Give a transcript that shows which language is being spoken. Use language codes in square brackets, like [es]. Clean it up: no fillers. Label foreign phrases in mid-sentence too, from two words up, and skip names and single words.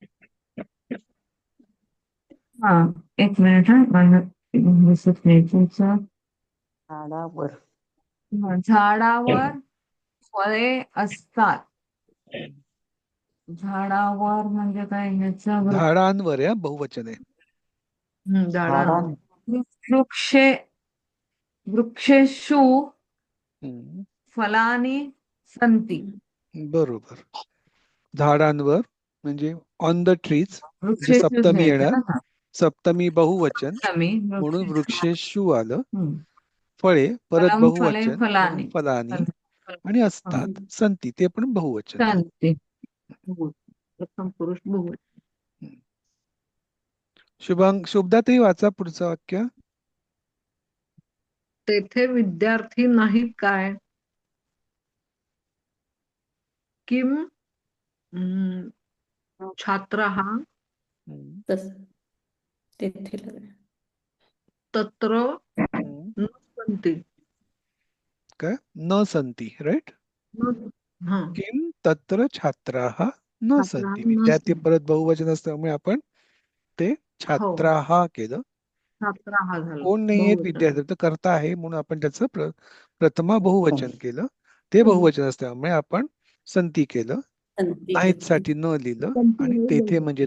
[mr] हा, एक मिनिट हा, माझं दिसत नाही तुमचं. झाडावर झाडावर फळे असतात. झाडावर म्हणजे काय ह्याचं झाडांवर या बहुवचन आहे. झाडांवर. [sa] वृक्षे वृक्षेषु हम्म, फलानि सन्ति. [mr] बरोबर. झाडांवर म्हणजे [en] on the trees [mr] म्हणजे [sa] वृक्षेषु [mr] सप्तमी घ्यायचं येणार. ना. सप्तमी बहुवचन सप्तमी म्हणून [sa] वृक्षेषु. [mr] वृक्षेषु आलं. हम्म. फळे परत [sa] फलं फले [mr] बहुवचन [sa] फलानि [mr] म्हणून फलानी आणि असतात संती ते पण बहुवचन. सन्ति. प्रथम पुरुष बहुवचन. शुभदाताई वाचा पुढचं वाक्य. तेथे विद्यार्थी नाहीत काय? [sa] किम छात्रः [mr] तस तेथे लागलं. [sa] तत्र न सन्ति. [mr] काय [sa] न संती [mr] राईट. हा, [sa] किम तत्र छात्राः न छात्राः संती. न [mr] विद्यार्थी [sa] सन्ति. [mr] परत बहुवचन असल्यामुळे आपण ते छात्राः केलं. छात्राः झालं कोण नाही आहेत बहुवचन. विद्यार्थी तर करता आहे म्हणून आपण त्याचं प्रथमा बहुवचन केलं. ते बहुवचन असल्यामुळे आपण संती केलं. [sa] संती [mr] नाहीत घेतली. साठी न लिहिलं [sa] संति [mr] आणि हे तेथे म्हणजे